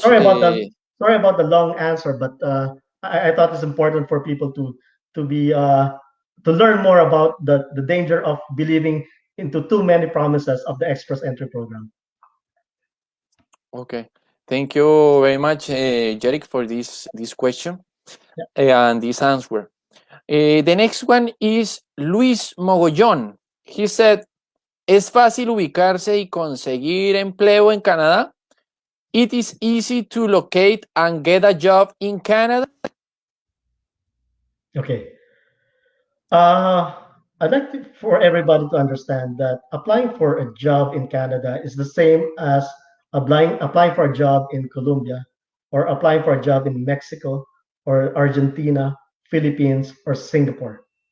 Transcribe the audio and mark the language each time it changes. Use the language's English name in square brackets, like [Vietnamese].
[English] Sorry about the long answer, but I thought it's important for people to be to learn more about the danger of believing into too many promises of the express entry program. Okay, thank you very much, Jeric, for this question and this answer. The next one is Luis Mogollón. He said, [Spanish] ¿es fácil ubicarse y conseguir empleo en Canadá? [English] It is easy to locate and get a job in Canada? Okay. I'd like for everybody to understand that applying for a job in Canada is the same as applying for a job in Colombia or applying for a job in Mexico or Argentina, Philippines, or Singapore.